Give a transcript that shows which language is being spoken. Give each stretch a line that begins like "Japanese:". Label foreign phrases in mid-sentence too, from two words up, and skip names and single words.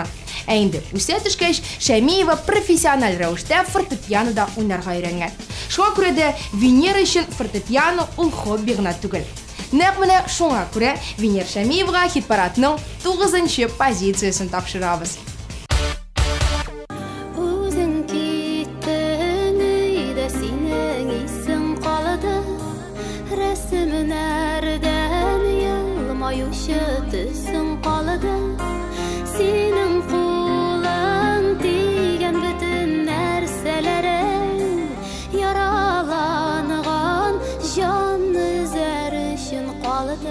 Tatar: Ә инде үсә төшкәч, Шәмиева профессиональ рәвештә фортепианода уйнарга өйрәнгән. Шуңа күрә дә Венера өчен фортепиано ул хобби гына түгел. Нәкъ менә шуңа күрә Венера Шәмиевага хит-парадның 9нчы позициясен тапшырабыз.
Kazakh: Төсің қалады, сенің қолың тиген бүтін нәрселерің, яраланған жан үзәр үшін қалады.